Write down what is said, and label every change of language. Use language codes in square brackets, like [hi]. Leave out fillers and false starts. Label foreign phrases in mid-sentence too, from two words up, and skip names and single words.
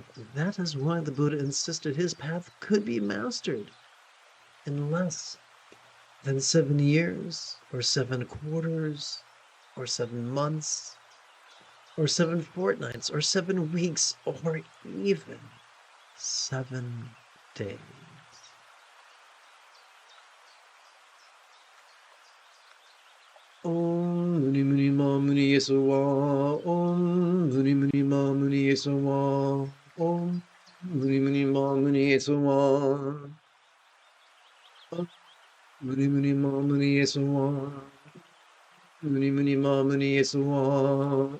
[en] That is why the Buddha insisted his path could be mastered in less than 7 years, or 7 quarters, or 7 months, or 7 fortnights, or 7 weeks, or even 7 days. [sa] Om Muni Muni Ma Muni Yesawa. Om Muni Muni Ma Muni Yesawa. Om Muni Muni Ma Muni Yesawa. Om Muni Muni Ma Muni Yesawa. Muni Muni Ma Muni Yesawa.